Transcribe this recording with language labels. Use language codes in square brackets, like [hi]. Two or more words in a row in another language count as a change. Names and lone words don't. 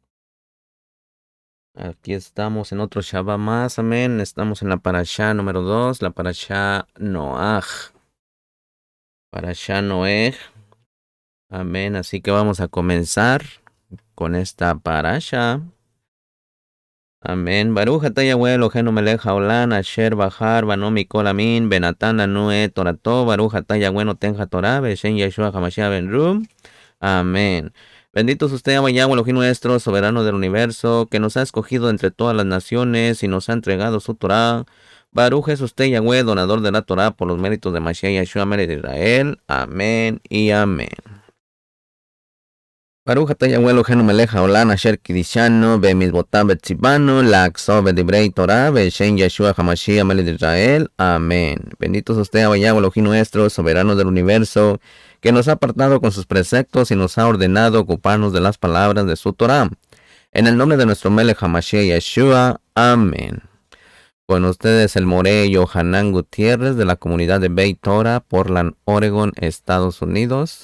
[es] Aquí estamos en otro Shabbat más, amén. Estamos en la parashá número 2, la parashá Noaj. Parashá Noej, amén. Así que vamos a comenzar con esta parashá. Amén. [he] ברוך אתה יהוה אלוהינו מלך העולם, אשר בחר בנו מכל עמים, ונתן לנו את תורתו, ברוך אתה יהוה נותן התורה, בשם ישוע המשיח בן רום. [es] Amén. Bendito es usted, Yahweh Elohim nuestro, soberano del universo, que nos ha escogido entre todas las naciones y nos ha entregado su Torah. Baruch es usted, Yahweh, donador de la Torah, por los méritos de Mashiach Yeshua, Melech de Israel. Amén y amén. [he] ברוך אתה יהוה אלוהינו מלך העולם, אשר קידשנו במצוותיו וציוונו לעסוק בדברי תורה בשם ישוע המשיח מלך de Israel. [es] Amén. Bendito es usted, Yahweh Elohim nuestro, soberano del universo, que nos ha apartado con sus preceptos y nos ha ordenado ocuparnos de las palabras de su Torah. En el nombre de nuestro [he] מלך המשיח [es] Yeshua. Amén. Con ustedes el Moré Yohanan Gutiérrez de la comunidad de Beit Torah, Portland, Oregon, Estados Unidos.